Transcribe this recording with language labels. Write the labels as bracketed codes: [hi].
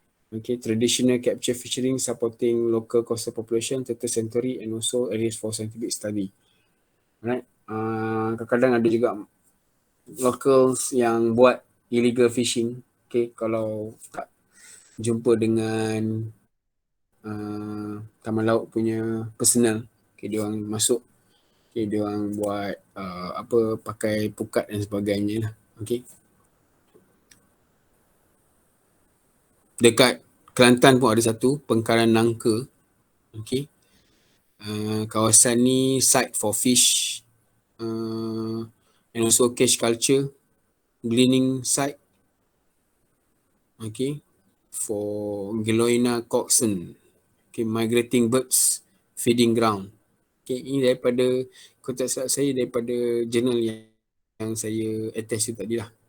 [en] Okay, traditional capture fishing supporting local coastal population, turtle sanctuary and also areas for scientific study. Alright. [ms] Kadang-kadang ada juga locals yang buat [en] illegal fishing. [ms] Okay, kalau tak jumpa dengan taman laut punya personal, okay, dia orang masuk, okay, dia orang buat pakai pukat dan sebagainya lah. Okay. Dekat Kelantan pun ada satu, Pengkaran Nangka. Okay. Kawasan ni [en] site for fish and also cash culture, gleaning site. Okay. For Geloina coxswain. Okay, migrating birds, feeding ground. [ms] Okay, ini daripada kontak saya daripada jurnal yang saya attach tu tadi lah.